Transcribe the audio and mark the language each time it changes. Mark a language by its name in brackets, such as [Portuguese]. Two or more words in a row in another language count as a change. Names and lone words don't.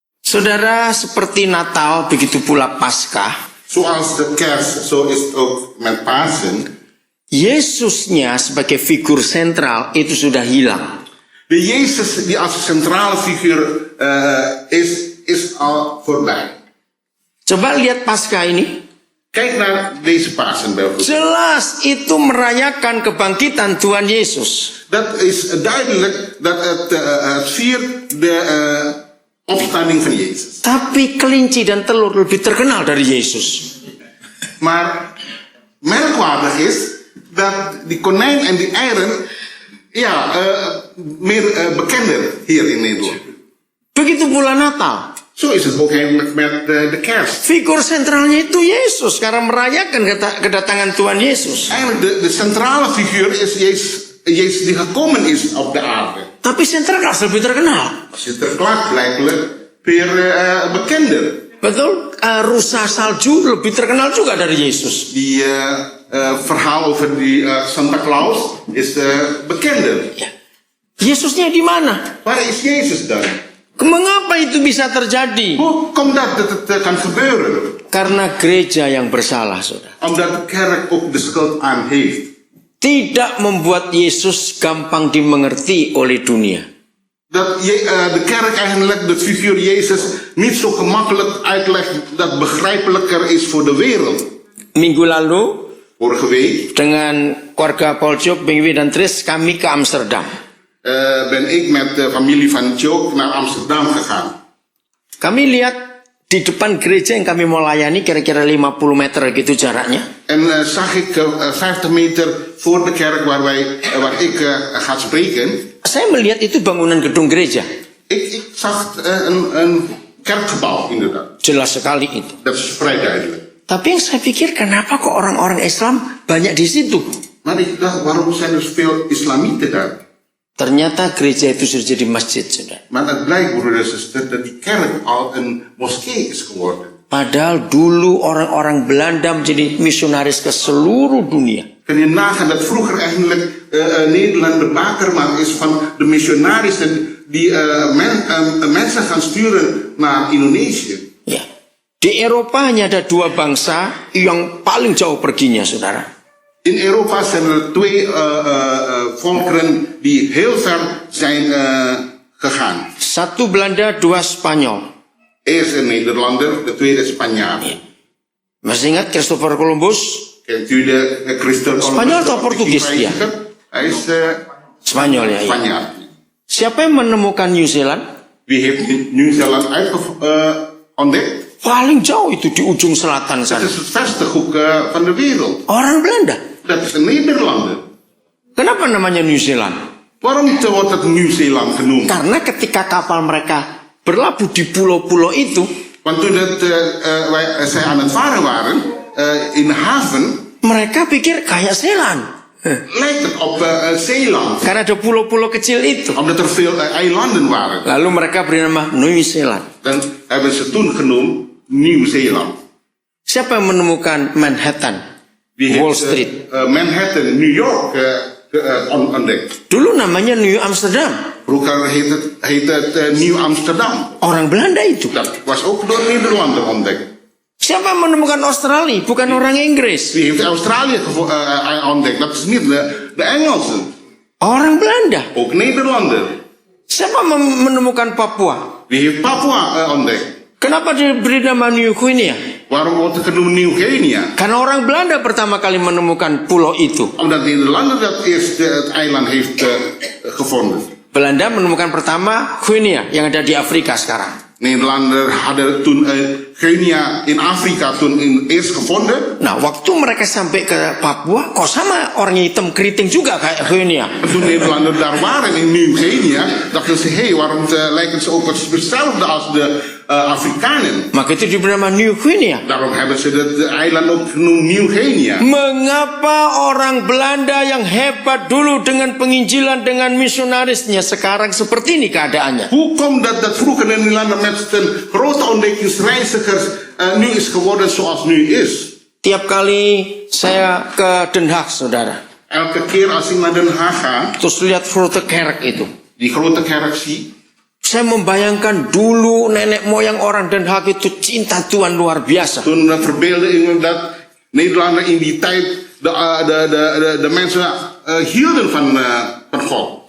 [Indonesian] Saudara, seperti Natal, begitu pula Paskah. [Dutch] Zoals de kerst, zo is het ook met Pasen. [Indonesian] Yesusnya sebagai figur sentral itu sudah hilang. [Dutch] De Jezus die als centrale figuur is al voorbij. [Indonesian] Coba lihat Paskah ini. [Dutch] Kijk naar deze Pasen bijvoorbeeld. [Indonesian] Jelas itu merayakan kebangkitan Tuhan Yesus. [Dutch] Dat is duidelijk dat het viert de opstanding van Jezus. [Indonesian] Tapi kelinci dan telur lebih terkenal dari Yesus. [Dutch] Maar merkwaardig is dat die konijn en die eieren meer bekender hier in Nederland. [Indonesian] Begitu pula Natal. [Dutch] Zo is het ook eigenlijk met de kerst. [Indonesian] Figur sentralnya itu Yesus karena merayakan kedatangan Tuhan Yesus. [Dutch] Eigenlijk de centrale figuur is Jezus die gekomen is op de aarde. [Indonesian] Tapi Sinterklaas lebih terkenal. [Dutch] Sinterklaas blijkbaar weer bekender. [Indonesian] Betul, rusa salju lebih terkenal juga dari Yesus. [Dutch] Die verhaal over die Santa Claus is bekender. [Indonesian] Ya. Yesusnya di mana? [Dutch] Waar is Jezus dan? [Indonesian] Mengapa itu bisa terjadi? [Dutch] Hoe komt dat het kan gebeuren? [Indonesian] Karena gereja yang bersalah, saudara. [Dutch] Omdat de kerk ook de schuld aan heeft. [Indonesian] Tidak membuat Yesus gampang dimengerti oleh dunia. [Dutch] Dat de kerk eigenlijk de figuur Jezus niet zo gemakkelijk uitlegt dat begrijpelijker is voor de wereld. [Indonesian] Minggu lalu, [Dutch] vorige week, [Indonesian] dengan keluarga Paul Jok, Bengwi dan Tris, kami ke Amsterdam. [Dutch] Ben ik met de familie van Jok naar Amsterdam gegaan. [Indonesian] Kami lihat di depan gereja yang kami mau layani kira-kira 50 meter gitu jaraknya. [Dutch] En zag ik 50 meter voor de kerk waar ik ga spreken. [Indonesian] Saya melihat itu bangunan gedung gereja. [Dutch] Ik zag een kerkgebouw inderdaad. [Indonesian] Jelas sekali itu. [Dutch] Dat is vrij duidelijk. [Indonesian] Tapi yang saya pikir kenapa kok orang-orang Islam banyak di situ? [Dutch] Maar ik dacht, waarom zijn er zoveel islamieten daar? [Indonesian] Ternyata gereja itu sudah jadi masjid, saudara. [Dutch] Maar het blijkt, broeders en zusters, dat die kerk al een moskee is geworden. [Indonesian] Padahal dulu orang-orang Belanda menjadi misionaris ke seluruh dunia. [Dutch] Kun je nagaan dat vroeger eigenlijk Nederland de bakermat is van de missionarissen die mensen gaan sturen naar Indonesië. [Indonesian] Ya. Di Eropa hanya ada dua bangsa yang paling jauh perginya, saudara. [Dutch] In Europa zijn er twee volkeren die heel ver zijn gegaan. [Indonesian] Satu Belanda, dua Spanyol. [Dutch] Eerst een Nederlander, de tweede Spanjaard. [Indonesian] Ya. Masih ingat Christopher Columbus? [Dutch] Kent u de Christopher Columbus? [Indonesian] Spanyol atau Portugis dia? [Dutch] Hij is [Indonesian] Spanyol ya. [Dutch] Spanjaard. [Indonesian] Siapa yang menemukan New Zealand? [Dutch] Wie heeft New Zealand ontdekt? [Indonesian] Paling jauh itu di ujung selatan [Dutch] Dat [Indonesian] sana. [Dutch] is het verste hoek van de wereld. [Indonesian] Orang Belanda. [Dutch] Dat is een Nederlander. [Indonesian] Kenapa namanya New Zealand? [Dutch] Waarom wordt het Nieuw-Zeeland genoemd? [Indonesian] Karena ketika kapal mereka berlabuh di pulau-pulau itu, [Dutch] Want toen zij aan het varen waren in de haven, [Indonesian] mereka pikir kayak Zeeland. [Dutch] lijkt het op Zeeland. [Indonesian] Karena ada pulau-pulau kecil itu. [Dutch] Omdat er veel eilanden waren. [Indonesian] Lalu mereka beri nama New Zealand. [Dutch] Dan hebben ze toen genoemd Nieuw-Zeeland. [Indonesian] Siapa yang menemukan Manhattan? [Dutch] Die Wall heeft Street. Manhattan, New York ontdekt. [Indonesian] Dulu namanya New Amsterdam. [Dutch] Vroeger heet het Nieuw Amsterdam. [Indonesian] Orang Belanda itu. [Dutch] Dat was ook door Nederlander ontdekt. [Indonesian] Siapa yang menemukan Australia? Bukan orang Inggris. [Dutch] Wie heeft Australië ontdekt? Dat is niet de Engelsen. [Indonesian] Orang Belanda. [Dutch] Ook Nederlander. [Indonesian] Siapa menemukan Papua? [Dutch] Wie heeft Papua ontdekt? [Indonesian] Kenapa diberi nama New Guinea? [Dutch] Waarom wordt het genoemd Nieuw-Guinea? [Indonesian] Karena orang Belanda pertama kali menemukan pulau itu. [Dutch] Omdat Nederlander dat eerst het eiland heeft gevonden. [Indonesian] Belanda menemukan pertama Guinea yang ada di Afrika sekarang. [Dutch] Nederlander hadden toen Guinea in Afrika toen eerst gevonden. [Indonesian] Nah, waktu mereka sampai ke Papua, kok sama orang hitam keriting juga kayak Guinea. [Dutch] Toen Nederlanders daar waren in Nieuw-Guinea, dachten ze, waarom lijken ze ook hetzelfde als de Afrikanen? [Indonesian] Maka itu diberi nama New Guinea. [Dutch] Daarom hebben ze het eiland ook genoemd Nieuw-Guinea. [Indonesian] Mengapa orang Belanda yang hebat dulu dengan penginjilan, dengan misionarisnya, sekarang seperti ini keadaannya? [Dutch] Hoe komt dat vroeger in Nederland met een grote ontdekkingsreizigers nu is geworden zoals nu is? [Indonesian] Tiap kali saya ke Den Haag, saudara, [Dutch] Elke keer als ik naar Den Haag ga, [Indonesian] terus lihat Grote Kerk itu, [Dutch] die grote kerk zie, [Indonesian] Saya membayangkan dulu nenek moyang orang Den Haag itu cinta Tuhan luar biasa. [Dutch] Toen verbeelde ik me dat Nederlander in die tijd de mensen hielden van God.